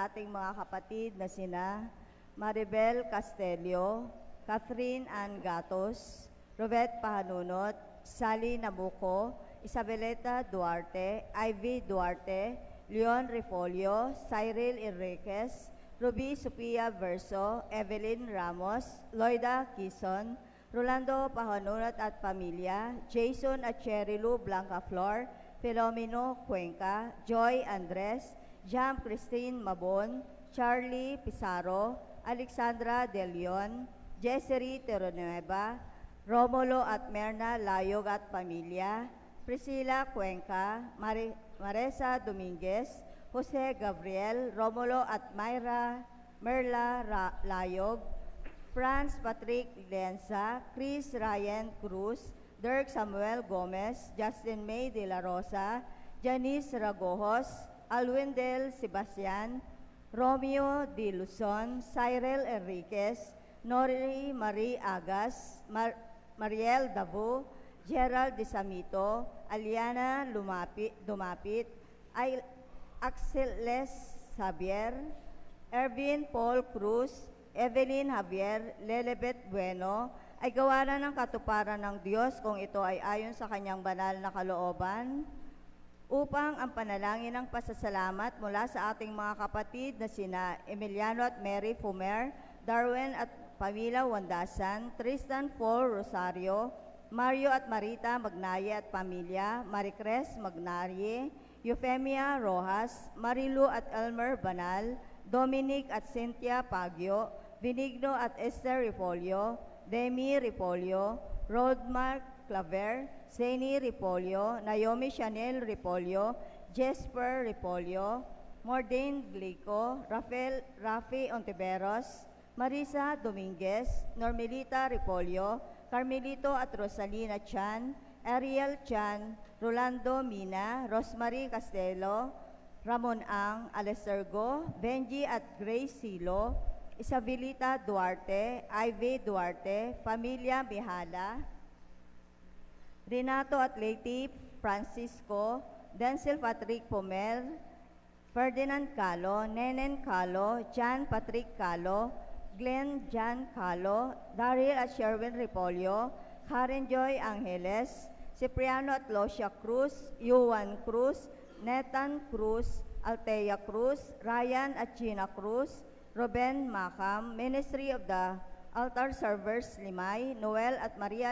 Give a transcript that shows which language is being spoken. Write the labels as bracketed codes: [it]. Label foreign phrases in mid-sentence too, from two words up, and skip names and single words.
[tl] ating mga kapatid na sina Maribel Castelio, Catherine Ann Gatos, Robert Pahanunot, Sally Nabuco, Isabeleta Duarte, Ivy Duarte, Leon Refolio, Cyril Enriquez, Ruby Sophia Verso, Evelyn Ramos, Loida Quizon, Rolando Pahanunat at pamilya, Jason at Cherilu Blanca Flor, Filomeno Cuenca, Joy Andres, Jam Christine Mabon, Charlie Pizarro, Alexandra De Leon, Jessery Terrenueva, Romulo at Merna Layog at pamilya, Priscilla Cuenca, Maresa Dominguez, Jose Gabriel, Romulo at Merla Layog, Franz Patrick Lenza, Chris Ryan Cruz, Dirk Samuel Gomez, Justin May de la Rosa, Janice Ragojos, Alwindel Sebastian, Romeo de Luzon, Cyril Enriquez, Nori Marie Agas, Mariel Davo, Gerald De Samito, Aliana Dumapit, Axel Les Xavier, Ervin Paul Cruz, Evelyn Javier, Lelebet Bueno, ay gawa na ng katuparan ng Diyos kung ito ay ayon sa kanyang banal na kalooban, upang ang panalangin ng pasasalamat mula sa ating mga kapatid na sina Emiliano at Mary Fumer, Darwin at Pamila Wandasan, Tristan Paul Rosario, Mario at Marita Magnaye at pamilya, Maricres Magnaye, Eufemia Rojas, Marilu at Elmer Banal, Dominic at Cynthia Pagyo, Benigno at Esther Ripolio, Demi Ripolio, Rodmark Claver, Zeni Ripolio, Naomi Chanel Ripolio, Jesper Ripolio, Mordane Glico, Rafi Ontiveros, Marisa Dominguez, Normelita Ripolio, Carmelito at Rosalina Chan, Ariel Chan, Rolando Mina, Rosemary Castelo, Ramon Ang, Alesergo, Benji at Grace Silo, Isabelita Duarte, Ivy Duarte, Familia Mihala, Renato at Lady Francisco, Denzel Patrick Pomel, Ferdinand Calo, Nenen Calo, John Patrick Calo, Glenn John Calo, Daryl at Sherwin Ripolio, Karen Joy Angeles, Cipriano at Locia Cruz, Yuan Cruz, Nathan Cruz, Altea Cruz, Ryan at Gina Cruz, Ruben Macam, Ministry of the Altar Servers Limay, Noel at Maria